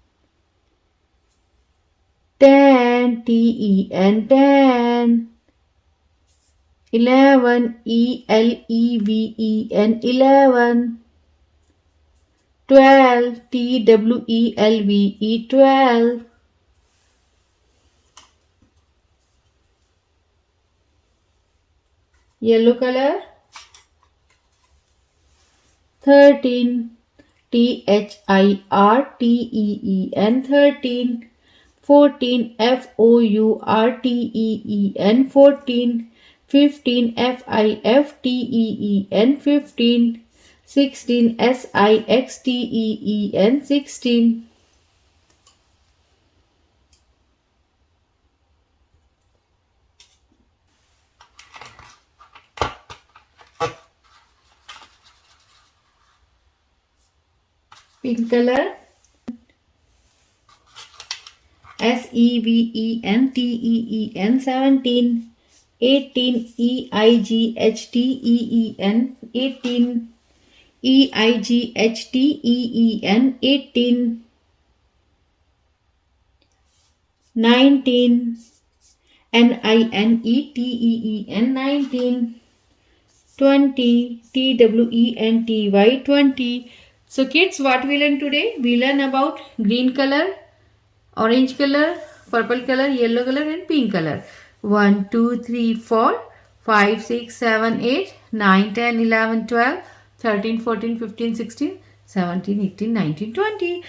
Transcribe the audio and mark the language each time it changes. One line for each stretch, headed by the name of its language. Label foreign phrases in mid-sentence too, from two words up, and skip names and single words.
English: 10, T-E-N 10. 11, E-L-E-V-E-N 11. 12, T-W-E-L-V-E 12. Yellow color. 13, T-H-I-R-T-E-E-N 13. 14, F-O-U-R-T-E-E-N 14. 15, F-I-F-T-E-E-N 15. 16, S-I-X-T-E-E-N 16. Pink color. S-E-V-E-N-T-E-E-N 17. 18, E-I-G-H-T-E-E-N 18. E-I-G-H-T-E-E-N 18. 19, N-I-N-E-T-E-E-N 19. 20, T-W-E-N-T-Y 20. So kids, what we learn today? We learn about green color, orange color, purple color, yellow color and pink color. 1, 2, 3, 4, 5, 6, 7, 8, 9, 10, 11, 12, 13, 14, 15, 16, 17, 18, 19, 20.